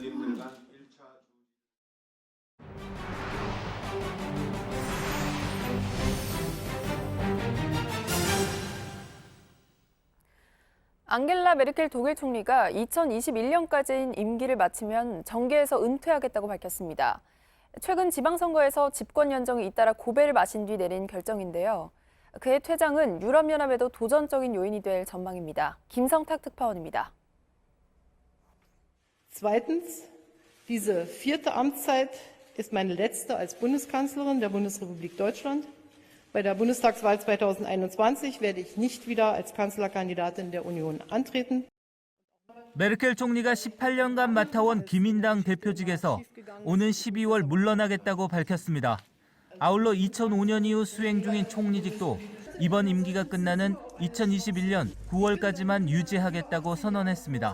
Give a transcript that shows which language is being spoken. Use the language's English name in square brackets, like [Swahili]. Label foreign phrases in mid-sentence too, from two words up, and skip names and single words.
[Korean] 앙겔라 메르켈 독일 총리가 2021년까지인 임기를 마치면 정계에서 은퇴하겠다고 밝혔습니다. 최근 지방선거에서 집권 연정이 잇따라 고배를 마신 뒤 내린 결정인데요. 그의 퇴장은 유럽연합에도 도전적인 요인이 될 전망입니다. 김성탁 특파원입니다. [German] Zweitens, diese vierte Amtszeit ist meine letzte als Bundeskanzlerin der Bundesrepublik Deutschland. Bei der Bundestagswahl 2021 werde ich nicht wieder als Kanzlerkandidatin der Union antreten. [Korean] 메르켈 총리가 18년간 맡아온 기민당 대표직에서 오는 12월 물러나겠다고 밝혔습니다. 아울러 2005년 이후 수행 중인 총리직도 이번 임기가 끝나는 2021년 9월까지만 유지하겠다고 선언했습니다.